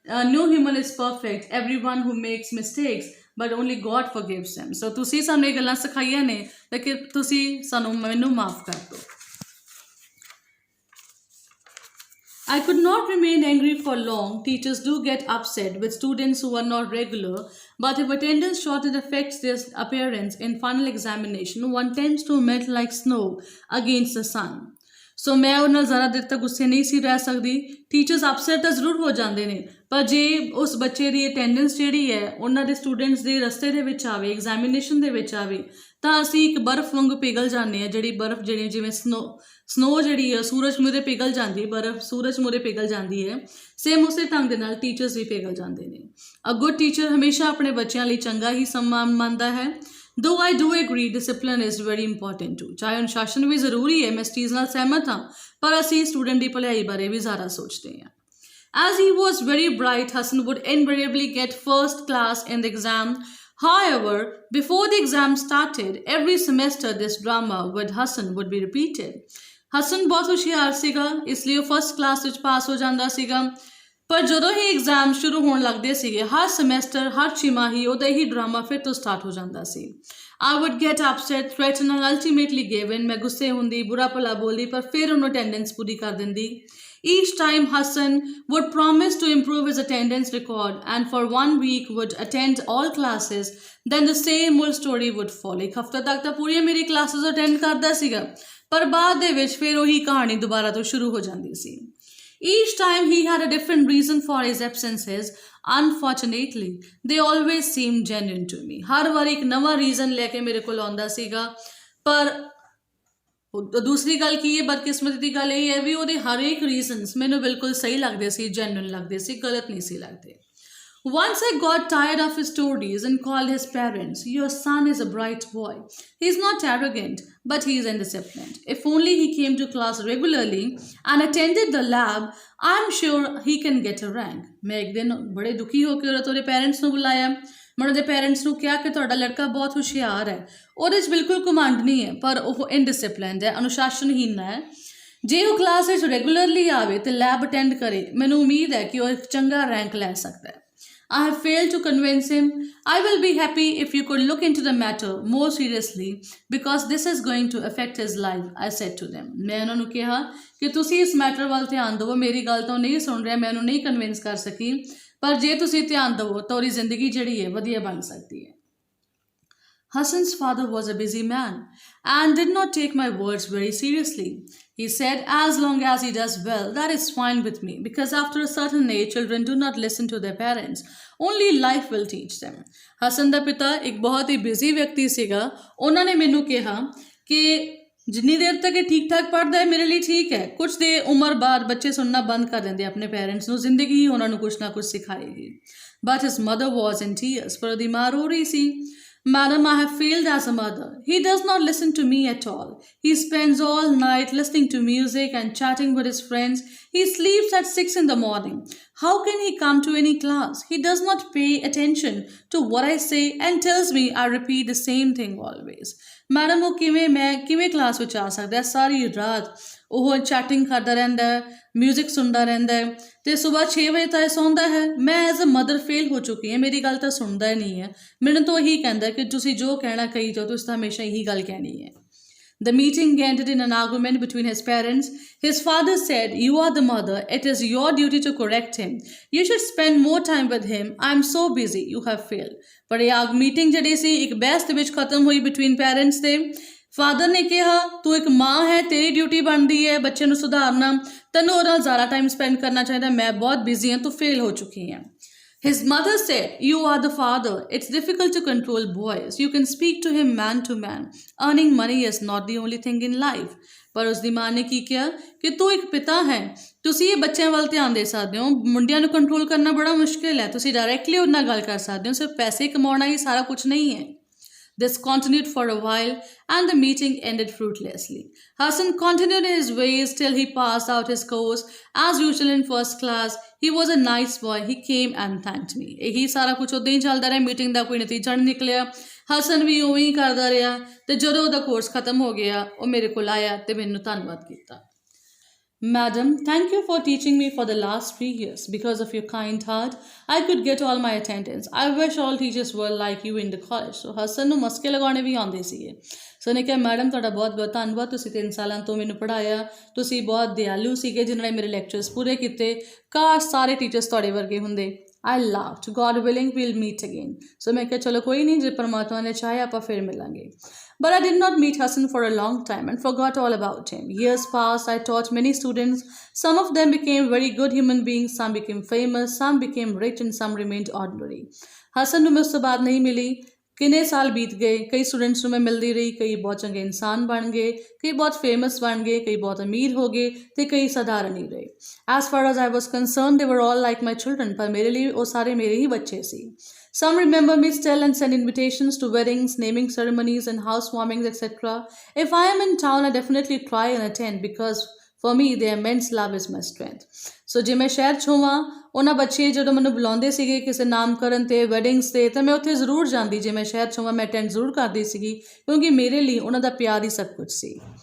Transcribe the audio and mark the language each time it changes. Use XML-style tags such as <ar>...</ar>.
<en>no human is perfect, everyone who makes mistakes, but only God forgives them.</en> <pa>So ਤੁਸੀਂ ਸਾਨੂੰ ਇਹ ਗੱਲਾਂ ਸਿਖਾਈਆਂ ਨੇ ਤਾਂ ਕਿ ਤੁਸੀਂ ਮੈਨੂੰ ਮਾफ़ ਕਰ ਦਿਓ।</pa> <en>I could not remain angry for long. Teachers do get upset with students who are not regular, but if attendance shortage affects their appearance in final examination, one tends to melt like snow against the sun.</en> <pa>ਸੋ ਮੈਂ ਉਹਨਾਂ ਨਾਲ ਜ਼ਿਆਦਾ ਦੇਰ ਤੱਕ ਗੁੱਸੇ ਨਹੀਂ ਸੀ ਰਹਿ ਸਕਦੀ। ਟੀਚਰਸ ਅਪਸੈਟ ਤਾਂ ਜ਼ਰੂਰ ਹੋ ਜਾਂਦੇ ਨੇ, ਪਰ ਜੇ ਉਸ ਬੱਚੇ ਦੀ ਅਟੈਂਡੈਂਸ ਜਿਹੜੀ ਹੈ ਉਹਨਾਂ ਦੇ ਸਟੂਡੈਂਟਸ ਦੇ ਰਸਤੇ ਦੇ ਵਿੱਚ ਆਵੇ, ਐਗਜ਼ਾਮੀਨੇਸ਼ਨ ਦੇ ਵਿੱਚ ਆਵੇ, ਤਾਂ ਅਸੀਂ ਇੱਕ ਬਰਫ਼ ਵਾਂਗ ਪਿਘਲ ਜਾਂਦੇ ਹਾਂ। ਜਿਹੜੀ ਬਰਫ਼ ਜਿਹੜੀ ਜਿਵੇਂ ਸਨੋ ਜਿਹੜੀ ਹੈ ਸੂਰਜ ਮੂਹਰੇ ਪਿਘਲ ਜਾਂਦੀ, ਬਰਫ਼ ਸੂਰਜ ਮੂਹਰੇ ਪਿਘਲ ਜਾਂਦੀ ਹੈ, ਸੇਮ ਉਸੇ ਢੰਗ ਦੇ ਨਾਲ ਟੀਚਰਸ ਵੀ ਪਿਘਲ ਜਾਂਦੇ ਨੇ।</pa> <en>a good teacher</en> <pa>ਹਮੇਸ਼ਾ ਆਪਣੇ ਬੱਚਿਆਂ ਲਈ ਚੰਗਾ ਹੀ ਸਮਾਂ ਮੰਨਦਾ ਹੈ।</pa> <en>Though I do agree discipline is very important too,</en> <pa>ਚਾਹੇ ਅਨੁਸ਼ਾਸਨ ਵੀ ਜ਼ਰੂਰੀ ਹੈ, ਮੈਂ ਇਸ ਚੀਜ਼ ਨਾਲ ਸਹਿਮਤ ਹਾਂ, ਪਰ ਅਸੀਂ ਸਟੂਡੈਂਟ ਦੀ ਭਲਾਈ ਬਾਰੇ ਵੀ ਜ਼ਿਆਦਾ ਸੋਚਦੇ ਹਾਂ।</pa> <en>As he was very bright, Hassan would invariably get first class in the exam. However, before the exam started, every semester this drama with Hassan would be repeated.</en> <pa>Hassan ਬਹੁਤ ਹੁਸ਼ਿਆਰ ਸੀਗਾ, ਇਸ ਲਈ ਉਹ ਫਸਟ ਕਲਾਸ ਵਿੱਚ ਪਾਸ ਹੋ ਜਾਂਦਾ ਸੀਗਾ, ਪਰ ਜਦੋਂ ਹੀ ਐਗਜ਼ਾਮ ਸ਼ੁਰੂ ਹੋਣ ਲੱਗਦੇ ਸੀਗੇ ਹਰ ਸਮੈਸਟਰ ਹਰ ਛਿਮਾਹੀ ਉਹਦਾ ਹੀ ਡਰਾਮਾ ਫਿਰ ਤੋਂ ਸਟਾਰਟ ਹੋ ਜਾਂਦਾ ਸੀ।</pa> <en>I would get upset, threaten and ultimately give in.</en> <pa>ਮੈਂ ਗੁੱਸੇ ਹੁੰਦੀ, ਬੁਰਾ ਭਲਾ ਬੋਲਦੀ, ਪਰ ਫਿਰ ਉਹਨੂੰ ਅਟੈਂਡੈਂਸ ਪੂਰੀ ਕਰ ਦਿੰਦੀ।</pa> <en>Each time Hassan would promise to improve his attendance record and for 1 week would attend all classes, then the same old story would follow.</en> <pa>ਇੱਕ ਹਫ਼ਤਾ ਤੱਕ ਤਾਂ ਪੂਰੀਆਂ ਮੇਰੀ ਕਲਾਸਿਸ ਅਟੈਂਡ ਕਰਦਾ ਸੀਗਾ, ਪਰ ਬਾਅਦ ਦੇ ਵਿੱਚ ਫਿਰ ਉਹੀ ਕਹਾਣੀ ਦੁਬਾਰਾ ਤੋਂ ਸ਼ੁਰੂ ਹੋ ਜਾਂਦੀ ਸੀ।</pa> <en>Each time he had a different reason for his absences. Unfortunately, they always seemed genuine to me.</en> <pa>ਹਰ ਵਾਰੀ ਇੱਕ ਨਵਾਂ ਰੀਜ਼ਨ ਲੈ ਕੇ ਮੇਰੇ ਕੋਲ ਆਉਂਦਾ ਸੀਗਾ, ਪਰ ਦੂਸਰੀ ਗੱਲ ਕੀ ਹੈ, ਬਦਕਿਸਮਤੀ ਦੀ ਗੱਲ ਇਹ ਹੈ ਵੀ ਉਹਦੇ ਹਰ ਇੱਕ ਰੀਜ਼ਨਸ ਮੈਨੂੰ ਬਿਲਕੁਲ ਸਹੀ ਲੱਗਦੇ ਸੀ, ਜੈਨੂਇਨ ਲੱਗਦੇ ਸੀ, ਗਲਤ ਨਹੀਂ ਸੀ ਲੱਗਦੇ।</pa> <en>Once I got tired of his stories and called his parents. Your son is a bright boy. He's not arrogant, but he's indisciplined. If only he came to class regularly and attended the lab, I'm sure he can get a rank.</en> <hi>मैं एक दिन बड़े दुखी होकर</hi> <pa>ਉਹਦੇ parents ਨੂੰ ਬੁਲਾਇਆ। मैं ਉਹਦੇ पेरेंट्स ਨੂੰ ਕਿਹਾ ਕਿ ਤੁਹਾਡਾ ਲੜਕਾ ਬਹੁਤ ਹੁਸ਼ਿਆਰ ਹੈ, ਉਹਦੇ 'ਚ ਬਿਲਕੁਲ ਘਮੰਡ ਨਹੀਂ ਹੈ, ਪਰ ਉਹ ਇਨਡਿਸਿਪਲਿਨਡ ਹੈ, ਅਨੁਸ਼ਾਸਨਹੀਨ ਹੈ। ਜੇ ਉਹ ਕਲਾਸ ਵਿੱਚ ਰੈਗੂਲਰਲੀ ਆਵੇ ਤੇ ਲੈਬ ਅਟੈਂਡ ਕਰੇ, ਮੈਨੂੰ ਉਮੀਦ ਹੈ ਕਿ ਉਹ ਇੱਕ ਚੰਗਾ ਰੈਂਕ ਲੈ ਸਕਦਾ ਹੈ।</pa> <en>I have failed to convince him. I will be happy if you could look into the matter more seriously because this is going to affect his life, I said to them.</en> <pa>मैं ਉਹਨਾਂ ਨੂੰ ਕਿਹਾ ਕਿ ਤੁਸੀਂ ਇਸ matter ਵੱਲ ਧਿਆਨ ਦਿਓ, ਮੇਰੀ ਗੱਲ ਤਾਂ ਨਹੀਂ ਸੁਣ ਰਿਹਾ, ਮੈਂ ਉਹਨੂੰ ਨਹੀਂ ਕਨਵਿੰਸ ਕਰ ਸਕੀ, ਪਰ ਜੇ ਤੁਸੀਂ ਧਿਆਨ ਦਿਓ ਤਾਂ ਉਹਦੀ ਜ਼ਿੰਦਗੀ ਜਿਹੜੀ ਹੈ ਵਧੀਆ ਬਣ ਸਕਦੀ ਹੈ।</pa> <en>Hassan's father was a busy man and did not take my words very seriously. He said, as long as he does well, that is fine with me, because after a certain age, children do not listen to their parents. Only life will teach them.</en> <pa>Hassan ਦਾ ਪਿਤਾ ਇੱਕ ਬਹੁਤ ਹੀ busy ਵਿਅਕਤੀ ਸੀਗਾ। ਉਹਨਾਂ ਨੇ ਮੈਨੂੰ ਕਿਹਾ ਕਿ ਜਿੰਨੀ ਦੇਰ ਤੱਕ ਇਹ ਠੀਕ ਠਾਕ ਪੜ੍ਹਦਾ ਹੈ ਮੇਰੇ ਲਈ ਠੀਕ ਹੈ, ਕੁਛ ਦੇ ਉਮਰ ਬਾਅਦ ਬੱਚੇ ਸੁਣਨਾ ਬੰਦ ਕਰ ਦਿੰਦੇ ਆਪਣੇ ਪੇਰੈਂਟਸ ਨੂੰ, ਜ਼ਿੰਦਗੀ ਹੀ ਉਹਨਾਂ ਨੂੰ ਕੁਛ ਨਾ ਕੁਛ ਸਿਖਾਏਗੀ।</pa> <en>But his mother was in tears,</en> <pa>ਪਰ ਉਹਦੀ ਮਾਂ ਰੋ ਰਹੀ ਸੀ।</pa> <en>Madam, I have failed as a mother. He does not listen to me at all. He spends all night listening to music and chatting with his friends. He sleeps at 6 in the morning. How can he come to any class? He does not pay attention to what I say and tells me I repeat the same thing always.</en> <pa>Madam, ਉਹ ਕਿਵੇਂ class ਵਿੱਚ ਆ ਸਕਦਾ ਹੈ? ਸਾਰੀ ਰਾਤ ਉਹ chatting ਕਰਦਾ ਰਹਿੰਦਾ ਹੈ, ਮਿਊਜ਼ਿਕ ਸੁਣਦਾ ਰਹਿੰਦਾ ਹੈ ਅਤੇ ਸੁਬਾਹ 6 ਵਜੇ ਤੱਕ ਸੌਂਦਾ ਹੈ। ਮੈਂ</pa> <en>as a mother</en> <pa>ਫੇਲ ਹੋ ਚੁੱਕੀ ਹਾਂ, ਮੇਰੀ ਗੱਲ ਤਾਂ ਸੁਣਦਾ ਹੀ ਨਹੀਂ ਹੈ, ਮੈਨੂੰ ਤਾਂ ਇਹੀ ਕਹਿੰਦਾ ਕਿ ਤੁਸੀਂ ਜੋ ਕਹਿਣਾ ਕਹੀ ਜਾਓ, ਤੁਸੀਂ ਤਾਂ ਹਮੇਸ਼ਾ ਇਹੀ ਗੱਲ ਕਹਿਣੀ ਹੈ।</pa> <en>The meeting ended in an argument between his parents. His father said, you are the mother. It is your duty to correct him. You should spend more time with him. I am so busy. You have failed.</en> <pa>ਪਰ ਇਹ meeting ਜਿਹੜੀ ਸੀ ਇੱਕ ਬਹਿਸ ਦੇ ਵਿੱਚ ਖਤਮ ਹੋਈ</pa> <en>between parents</en> <pa>ਦੇ। ਫਾਦਰ ਨੇ ਕਿਹਾ ਤੂੰ ਇੱਕ ਮਾਂ ਹੈ, ਤੇਰੀ ਡਿਊਟੀ ਬਣਦੀ ਹੈ ਬੱਚੇ ਨੂੰ ਸੁਧਾਰਨਾ, ਤੈਨੂੰ ਉਹਦੇ ਨਾਲ ਜ਼ਿਆਦਾ ਟਾਈਮ ਸਪੈਂਡ ਕਰਨਾ ਚਾਹੀਦਾ, ਮੈਂ ਬਹੁਤ ਬਿਜ਼ੀ ਹਾਂ, ਤੂੰ ਫੇਲ ਹੋ ਚੁੱਕੀ ਹੈ।</pa> <en>His mother said, you are the father. It's difficult to control boys. You can speak to him man to man. Earning money is not the only thing in life.</en> <pa>ਪਰ ਉਸ ਦੀ ਮਾਂ ਨੇ ਕੀ ਕਿਹਾ ਕਿ ਤੂੰ ਇੱਕ ਪਿਤਾ ਹੈ, ਤੁਸੀਂ ਇਹ ਬੱਚਿਆਂ ਵੱਲ ਧਿਆਨ ਦੇ ਸਕਦੇ ਹੋ, ਮੁੰਡਿਆਂ ਨੂੰ ਕੰਟਰੋਲ ਕਰਨਾ ਬੜਾ ਮੁਸ਼ਕਿਲ ਹੈ, ਤੁਸੀਂ ਡਾਇਰੈਕਟਲੀ ਉਹਨਾਂ ਨਾਲ ਗੱਲ ਕਰ ਸਕਦੇ ਹੋ, ਸਿਰਫ ਪੈਸੇ ਕਮਾਉਣਾ ਹੀ ਸਾਰਾ ਕੁਝ ਨਹੀਂ ਹੈ।</pa> <en>This continued for a while and the meeting ended fruitlessly. Hassan continued his ways till he passed out his course. As usual in first class, he was a nice boy. He came and thanked me.</en> <pa>ਇਹੀ ਸਾਰਾ ਕੁਝ ਉਦਾਂ ਹੀ ਚੱਲਦਾ ਰਿਹਾ, meeting ਦਾ ਕੋਈ ਨਤੀਜਾ ਨਹੀਂ ਨਿਕਲਿਆ। ਹਸਨ ਵੀ ਉਵੇਂ ਹੀ ਕਰਦਾ ਰਿਹਾ ਤੇ ਜਦੋਂ ਉਹਦਾ ਕੋਰਸ ਖਤਮ ਹੋ ਗਿਆ ਉਹ ਮੇਰੇ ਕੋਲ ਆਇਆ ਤੇ ਮੈਨੂੰ ਧੰਨਵਾਦ ਕੀਤਾ।</pa> <en>Madam, thank you for teaching me for the last 3 years. Because of your kind heart, I could get all my attendance. I wish all teachers were like you in the college.</en> <pa>So Hasan ਨੂੰ ਮਸਕੇ ਲਗਾਉਣੇ ਵੀ ਆਉਂਦੇ ਸੀਗੇ। ਸੋ ਨੇ ਕਿਹਾ madam ਤੁਹਾਡਾ ਬਹੁਤ ਬਹੁਤ ਧੰਨਵਾਦ, ਤੁਸੀਂ 3 ਸਾਲਾਂ ਤੋਂ ਮੈਨੂੰ ਪੜ੍ਹਾਇਆ, ਤੁਸੀਂ ਬਹੁਤ ਦਿਆਲੂ ਸੀਗੇ ਜਿਨ੍ਹਾਂ ਨੇ ਮੇਰੇ ਲੈਕਚਰਸ ਪੂਰੇ ਕੀਤੇ, ਕਾਸ਼ ਸਾਰੇ ਟੀਚਰਸ ਤੁਹਾਡੇ ਵਰਗੇ ਹੁੰਦੇ।</pa> <en>I laughed. God willing, we'll meet again.</en> <pa>So ਮੈਂ ਕਿਹਾ ਚਲੋ ਕੋਈ ਨਹੀਂ, ਜੇ ਪਰਮਾਤਮਾ ਨੇ ਚਾਹਿਆ ਆਪਾਂ ਫਿਰ ਮਿਲਾਂਗੇ।</pa> <en>But I did not meet Hassan for a long time and forgot all about him. Years passed, I taught many students. Some of them became very good human beings, some became famous, some became rich and some remained ordinary.</en> <pa>Hassan ਨੂੰ ਮੈਂ ਉਸ ਤੋਂ ਬਾਅਦ ਨਹੀਂ ਮਿਲੀ। ਕਿੰਨੇ ਸਾਲ ਬੀਤ ਗਏ, ਕਈ ਸਟੂਡੈਂਟਸ ਨੂੰ ਮੈਂ ਮਿਲਦੀ ਰਹੀ, ਕਈ ਬਹੁਤ ਚੰਗੇ ਇਨਸਾਨ ਬਣ ਗਏ, ਕਈ ਬਹੁਤ ਫੇਮਸ ਬਣ ਗਏ, ਕਈ ਬਹੁਤ ਅਮੀਰ ਹੋ ਗਏ ਤੇ ਕਈ ਸਾਧਾਰਨ ਹੀ ਰਹੇ।</pa> <en>As far as I was concerned, they were all like my children,</en> <pa>ਪਰ ਮੇਰੇ ਲਈ ਉਹ ਸਾਰੇ ਮੇਰੇ ਹੀ ਬੱਚੇ ਸੀ।</pa> <en>Some remember me still and send invitations to weddings, naming ceremonies and housewarmings, etc. If I am in town, I definitely try and attend because for me, their immense love is my strength.</en> <pa>So ਜੇ ਮੈਂ ਸ਼ਹਿਰ 'ਚ ਹੋਵਾਂ, ਉਹਨਾਂ ਬੱਚੇ ਜਦੋਂ ਮੈਨੂੰ ਬੁਲਾਉਂਦੇ ਸੀਗੇ ਕਿਸੇ ਨਾਮਕਰਨ 'ਤੇ, ਵੈਡਿੰਗਸ 'ਤੇ, ਤਾਂ ਮੈਂ ਉੱਥੇ ਜ਼ਰੂਰ ਜਾਂਦੀ। ਜੇ ਮੈਂ ਸ਼ਹਿਰ 'ਚ ਹੋਵਾਂ ਮੈਂ ਅਟੈਂਡ ਜ਼ਰੂਰ ਕਰਦੀ ਸੀਗੀ ਕਿਉਂਕਿ ਮੇਰੇ ਲਈ ਉਹਨਾਂ ਦਾ ਪਿਆਰ ਹੀ ਸਭ ਕੁਝ ਸੀ।</pa>